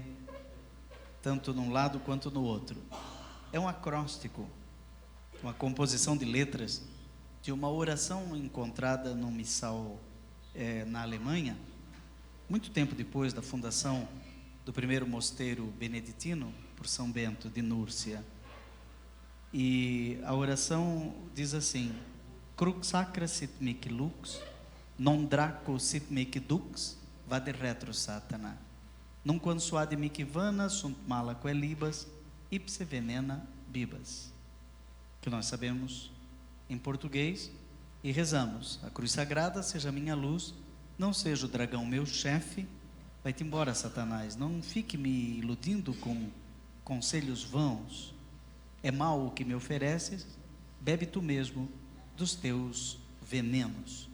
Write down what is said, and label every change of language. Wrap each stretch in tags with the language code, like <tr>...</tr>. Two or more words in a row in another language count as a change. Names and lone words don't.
<pt>Tanto num lado quanto no outro. É um acróstico, uma composição de letras de uma oração encontrada num missal na Alemanha, muito tempo depois da fundação do primeiro mosteiro beneditino por São Bento de Núrcia. E a oração diz assim:</pt> <la>Crux sacra sit mic lux, non draco sit mic dux, vade retro satana. Nunquam suade mic vana sunt mala quelibas, ipse venena bibas.</la> <pt>Que nós sabemos em português e rezamos: a cruz sagrada seja minha luz, não seja o dragão meu chefe. Vai-te embora, Satanás, não fique me iludindo com conselhos vãos. É mal o que me ofereces, bebe tu mesmo dos teus venenos.</pt>